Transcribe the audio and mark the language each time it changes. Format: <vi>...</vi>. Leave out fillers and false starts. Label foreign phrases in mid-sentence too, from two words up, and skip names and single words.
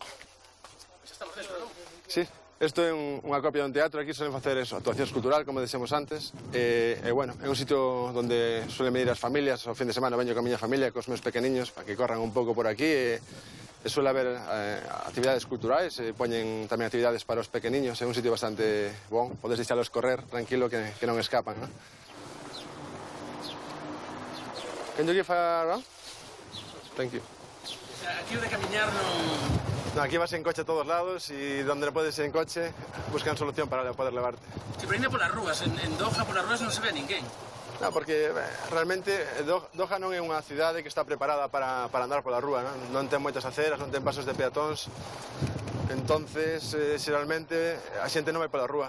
<gl>Sí, isto é unha copia dun teatro, aquí suelen facer eso, actuacións cultural, como dixemos antes, e bueno, é un sitio onde suelen venir as familias, o fin de semana veño con a miña familia, cos meus pequeniños, para que corran un pouco por aquí, e suele haber actividades culturais, poñen tamén actividades para os pequeniños, é un sitio bastante bon, podes deixalos correr tranquilo que non escapan, ¿no?</gl> <en>Can you give a round? Thank you.</en> <gl>Aquí o de camiñar non...</gl> <es>No, aquí vas en coche a todos lados y donde no puedes ir en coche buscan solución para poder levarte.</es> <gl>Si, pero ainda polas rúas, en Doha polas rúas non se ve ninguén. No, porque realmente Doha non é unha cidade que está preparada para andar pola rúa, non ten moitas aceras, non ten pasos de peatóns, entonces xeralmente a xente non vai pola rúa.</gl>